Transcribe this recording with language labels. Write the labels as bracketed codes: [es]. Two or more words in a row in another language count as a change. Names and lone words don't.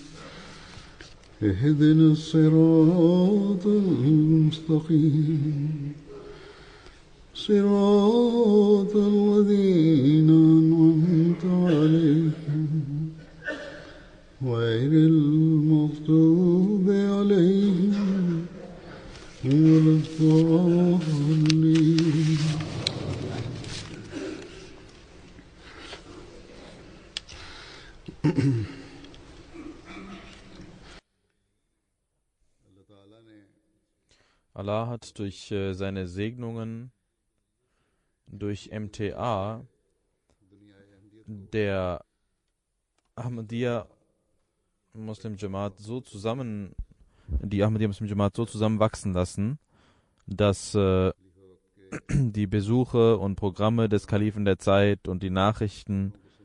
[ar] اهدنا الصراط المستقيم صراط الذين أنعمت عليهم غير المغضوب عليهم ولا الضالين. [de] Allah hat durch seine Segnungen, durch MTA, der Ahmadiyya Muslim Jamaat die Ahmadiyya Muslim Jamaat so zusammenwachsen lassen, dass die Besuche und Programme des Kalifen der Zeit und die Nachrichten